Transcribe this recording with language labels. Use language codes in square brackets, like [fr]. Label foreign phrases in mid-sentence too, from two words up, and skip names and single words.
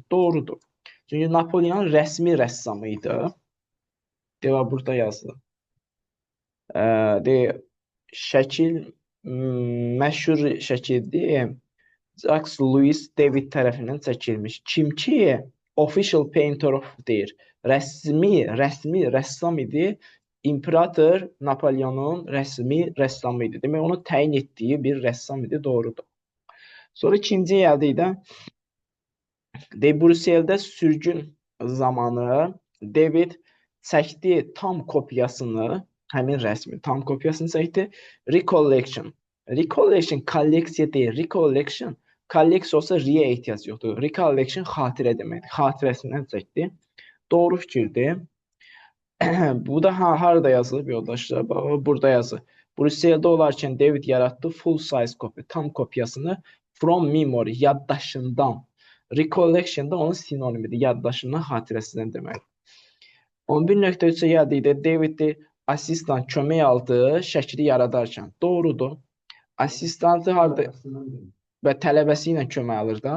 [az] Doğrudur. Çünki Napoleon rəsmi rəssamı idi. Burada yazılır. şəkil məşhur şəkildir. Jacques Louis David tərəfindən çəkilmiş. Kim ki, [en] official painter of deyir. Rəsmi rəssam idi. [az] İmperator Napoleonun rəsmi rəssamı idi. Demək, onu təyin etdiyi bir rəssam idi, doğrudur. Sonra ikinci yədikdə Brüsseldə sürgün zamanı David çəkdi tam kopyasını, həmin rəsmin tam kopyasını çəkdi. Recollection. Recollection kolleksiya deyil. Recollection kolleksiya olsa re ehtiyac yoxdur. Recollection xatirə deməkdir. Xatirəsindən çəkdi. Doğru fikirdir. Bu da harada yazılıb yoldaşlar? Burada yazılıb. Brüsseldə olarkən David yaratdı [en] full size copy, [az] tam kopyasını [en] from memory, [az] yaddaşından. Recollection da onun sinonimidir. Yaddaşından, xatirəsindən deməkdir. 11.3-ə gəldikdə David asistan kömək aldı şəkli yaradarkən. Doğrudur. Asistantı harada və tələbəsi ilə kömək alır da.